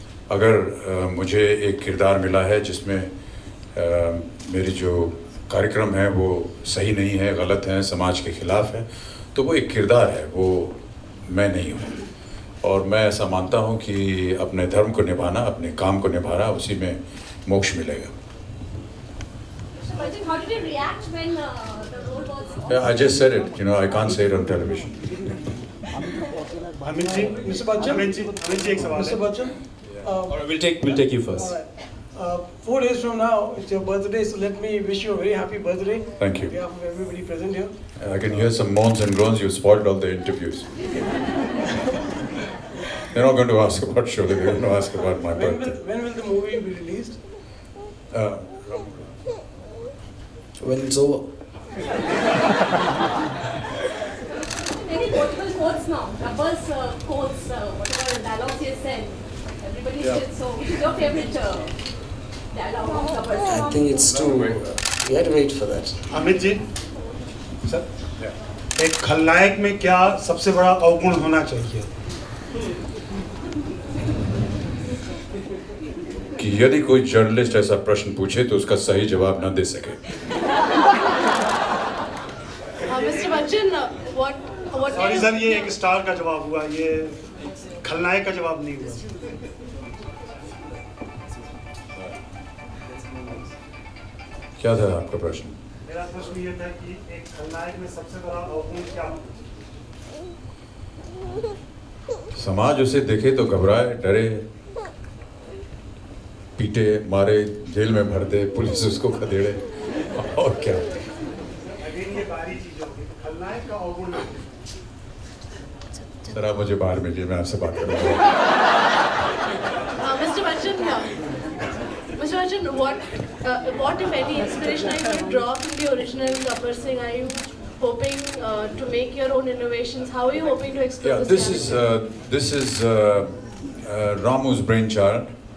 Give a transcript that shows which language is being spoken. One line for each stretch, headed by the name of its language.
Hindi: अगर मुझे एक किरदार मिला है जिसमें मेरी जो कार्यक्रम है वो सही नहीं है, गलत है, समाज के ख़िलाफ़ है, तो वो एक किरदार है, वो मैं नहीं हूँ। और मैं ऐसा मानता हूँ कि अपने धर्म को निभाना, अपने काम को निभाना, उसी में मोक्ष मिलेगा।
English: How did you react when the role was? Yeah, I just said it. You know, I can't say it on television. Mr. Bachchan, Mr. Bachchan, We'll take you first. all right. 4 days from now, it's your birthday, so let me wish you a very happy birthday. Thank you. On behalf of everybody present here. I can hear some moans and groans. You spoiled all the interviews. They're not going to ask about Sholay. They're going to ask about my birthday. When will the movie be released? When it's over. Any quotable quotes now? Gabbar's quotes, whatever dialogues he has said. Everybody said so. Which is your favorite dialogue of Gabbar? I think it's too. We had to wait for that.
Hindi: Amit ji, sir, एक खलनायक में क्या सबसे बड़ा अवगुण होना चाहिए? कि यदि कोई जर्नलिस्ट ऐसा प्रश्न पूछे तो उसका सही जवाब न दे सके।
English: Mr. Bachchan, what?
Hindi: Sorry sir, ये एक स्टार का जवाब हुआ, ये खलनायक का जवाब नहीं हुआ। क्या था आपका प्रश्न? मेरा प्रश्न ये था कि एक खलनायक में सबसे बड़ा अवगुण क्या होता है? समाज उसे देखे तो घबराए, डरे, पीटे, मारे, जेल में भर दे, पुलिस उसको खदेड़े, और क्या? अगेन ये बारी चीज होगी, खलनायक का अवगुण। सर आप मुझे बाहर मिलिए, मैं आपसे बात करूँगा।
English: Mr. Bachchan, what if any inspiration are you draw from the original Gabbar Singh? Are you hoping to make your own innovations? How are you hoping to explore Yeah, this is Ramu's brainchild.